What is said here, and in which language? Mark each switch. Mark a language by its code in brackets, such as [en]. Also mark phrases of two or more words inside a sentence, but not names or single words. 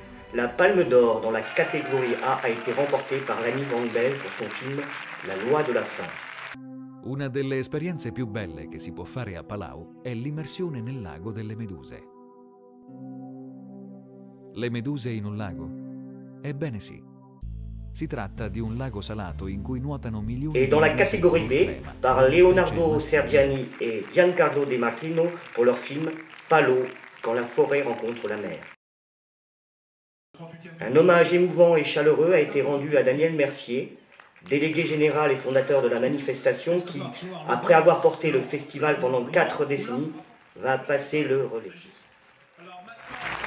[fr] La Palme d'Or dans la catégorie A a été remportée par Lanny Van Bell pour son film La loi de la faim. [it] Una delle esperienze più belle che si può fare a Palau è l'immersione nel lago delle meduse. Le meduse in un lago? Ebbene sì. Si tratta di un lago salato in cui nuotano milioni [fr] Et [it] di [fr] dans la [it] meduse [fr] catégorie B, [it] crema, [fr] par [it] specie Leonardo masticate. [fr] Sergiani et Giancarlo De Martino pour leur film Palo, quand la forêt rencontre la mer. Un hommage émouvant et chaleureux a été rendu à Daniel Mercier, délégué général et fondateur de la manifestation qui, après avoir porté le festival pendant 4 décennies, va passer le relais.